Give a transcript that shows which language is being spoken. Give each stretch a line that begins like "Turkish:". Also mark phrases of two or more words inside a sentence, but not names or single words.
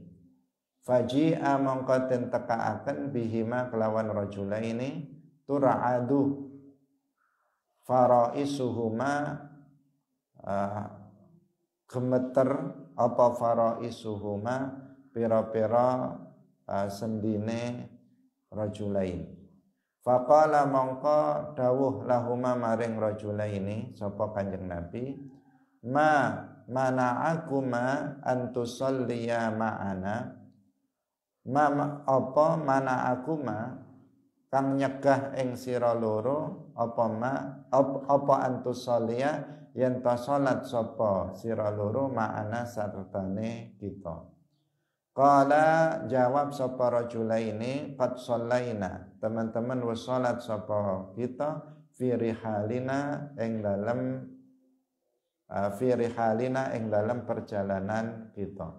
Javanese: Faji'a mongko den tekaaken bihima kelawan
Arabic: رجلين ترعد فرائصهما
Javanese: gemeter apa faraisuhuma pira-pira sendine rajulain. Faqala mongko dawuh lahuma maring rajulaini sapa Kanjeng Nabi,
Arabic: ما منعكما أن تصليا معنا ما
Javanese: apa mana'akuma kang nyegah ing sira loro apa antusalliya yen ta salat sapa sira loro ma'ana sartane kita.
Arabic: Qala
Javanese: jawab sapa
Arabic: الرجلين قد صلينا,
Javanese: teman-teman wis salat sapa kita
Arabic: في رحالنا
Javanese: ing dalem perjalanan kita.